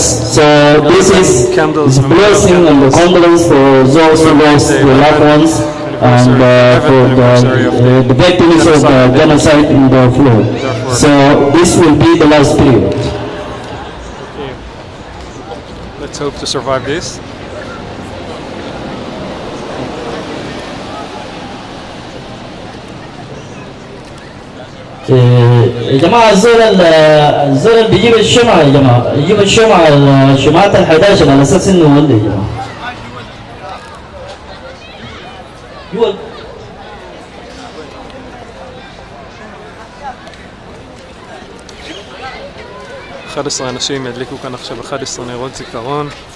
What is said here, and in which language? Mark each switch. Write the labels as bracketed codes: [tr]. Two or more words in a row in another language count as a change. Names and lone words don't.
[en] So this is blessing and the condolence for those who lost their loved ones and for the victims of the genocide in Darfur. So this will be the last period. Okay. Let's hope to survive this. [ar] يا جماعة الزول بيجيب الشمعة يا جماعة، يجيب الشمعات ال11 على أساس إنه ولي يا جماعة. [he] אחד עשרה אנשים ידליקו כאן עכשיו 11 נרות זיכרון.